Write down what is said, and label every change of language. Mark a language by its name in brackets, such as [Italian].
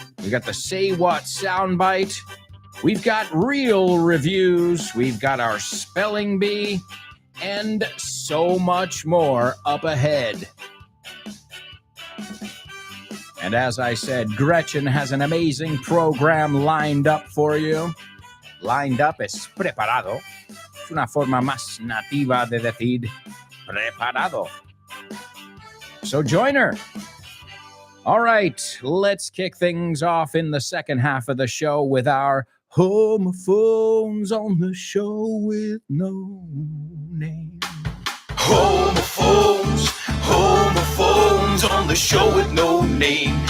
[English] We got the Say What soundbite. We've got real reviews. We've got our spelling bee and so much more up ahead. And as I said, Gretchen has an amazing program lined up for you. [Spanish] Lined up es preparado. Es una forma más nativa de decir preparado. [English] So join her. All right, let's kick things off in the second half of the show with our homophones on the show with no name. Homophones on the show with no name.